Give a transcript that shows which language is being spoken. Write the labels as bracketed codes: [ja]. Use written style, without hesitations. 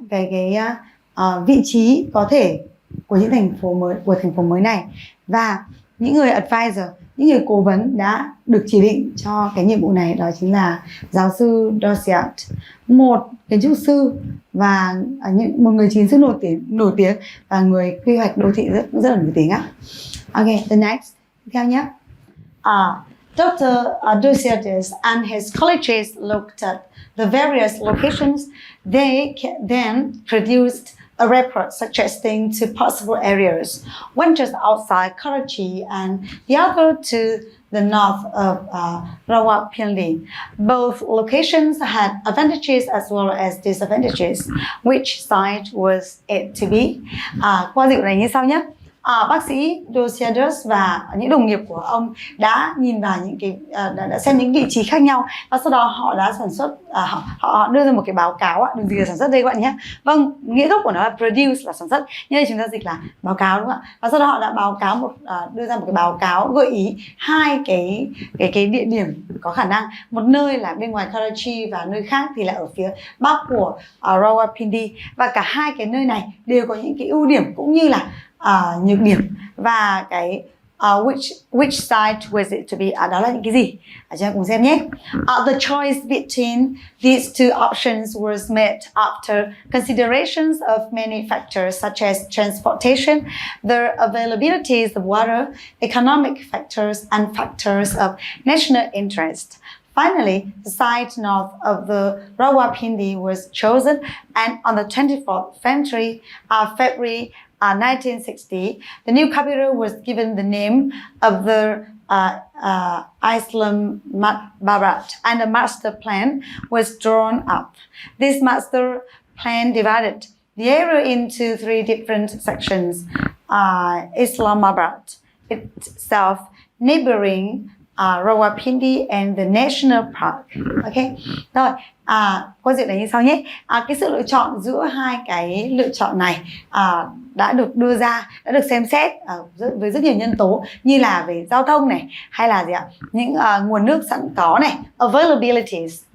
[vi] Về cái vị trí có thể của những thành phố mới này, và những người advisor, những người cố vấn đã được chỉ định cho cái nhiệm vụ này đó chính là giáo sư Dossiat, một kiến trúc sư và một người kiến trúc nổi tiếng và người quy hoạch đô thị rất là nổi tiếng á. [en] Okay, the next, [vi] theo nhé. [en] Dr. Dossiat and his colleagues looked at the various locations. They then produced a report suggesting two possible areas, one just outside Karachi and the other to the north of Rawalpindi. Both locations had advantages as well as disadvantages. Which side was it to be? [vi] Qua dịch này như sau nhé. Bác sĩ Dossiat và những đồng nghiệp của ông đã nhìn vào những cái đã xem những vị trí khác nhau và sau đó họ đã sản xuất họ đưa ra một cái báo cáo đừng gì là sản xuất đây các bạn nhé. Vâng, nghĩa gốc của nó là produce là sản xuất, nhưng đây chúng ta dịch là báo cáo đúng không ạ? Và sau đó họ đã báo cáo đưa ra một cái báo cáo gợi ý hai cái địa điểm có khả năng, một nơi là bên ngoài Karachi và nơi khác thì là ở phía bắc của Rawalpindi, và cả hai cái nơi này đều có những cái ưu điểm cũng như là nhược điểm, và cái [en] which side was it to be, [vi] đó là những cái gì? Chúng ta cùng xem nhé. [en] The choice between these two options was made after considerations of many factors such as transportation, the availability of water, economic factors, and factors of national interest. Finally, the site north of the Rawalpindi was chosen, and on the 24th February 1960, the new capital was given the name of the Islamabad, and a master plan was drawn up. This master plan divided the area into three different sections: Islamabad itself, neighboring Rawalpindi and the National Park. [vi] Ok, rồi qua diện này như sau nhé. Cái sự lựa chọn giữa hai cái lựa chọn này đã được đưa ra, đã được xem xét với rất nhiều nhân tố như là về giao thông này, hay là gì ạ, những nguồn nước sẵn có này, availabilities.